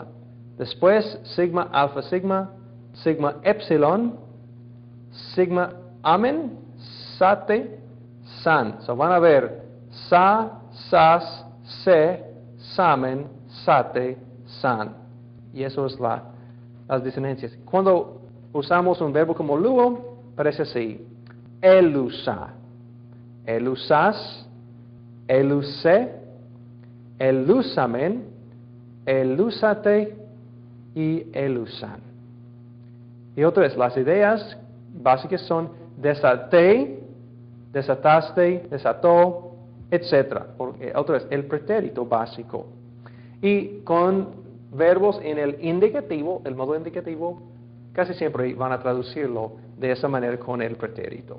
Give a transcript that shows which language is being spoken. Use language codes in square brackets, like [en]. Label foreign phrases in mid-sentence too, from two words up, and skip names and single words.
[es] Después sigma alfa sigma, sigma epsilon, sigma amen, sate, san. Van a ver sa, sas, se, samen, sate, san. Y eso es las desinеncias. Cuando usamos un verbo como luo, parece así. [el] ἔλυσα, ἔλυσας, ἔλυσε, ἐλύσαμεν, ἐλύσατε [es] y [el] elusan. [es] Y otra vez, las ideas básicas son desaté, desataste, desató, etc. Otra vez, el pretérito básico. Y con verbos en el indicativo, el modo indicativo, casi siempre van a traducirlo de esa manera con el pretérito.